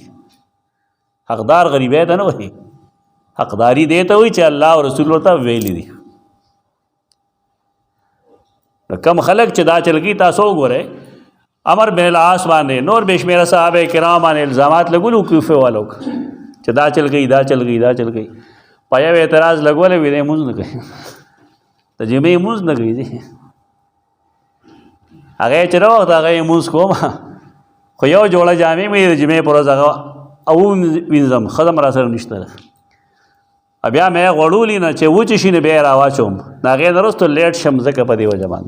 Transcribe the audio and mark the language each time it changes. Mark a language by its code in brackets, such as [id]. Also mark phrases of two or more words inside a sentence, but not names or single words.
[ps] حقدار غریبی ته نه وایي، حقداری دی ته وایي چې الله او رسول ورته ویلی دي. کم خلک چې دا چل کوي تاسو وګورئ، عمر بن العاص باندې نور بے شمیره صحابه کرام باندې الزامات لګولو کوفه والو چې دا چل گئی دا چل گئی دا چل گئی. په یو اعتراض لګولې وي دی مونځ نه کوي، د جمعې مونځ نه کوي. هغه چې راوخت هغه یې مونځ کوم، خو یو جوړه جامې مې د جمعې پر ورځ هغه او وینځم ښه را سره نشته. بیا مې غوړولي نه چې وچې شي نه بیا یې راواچوم، د هغې نه وروسته لیټ شم ځکه په دې وجه باندې.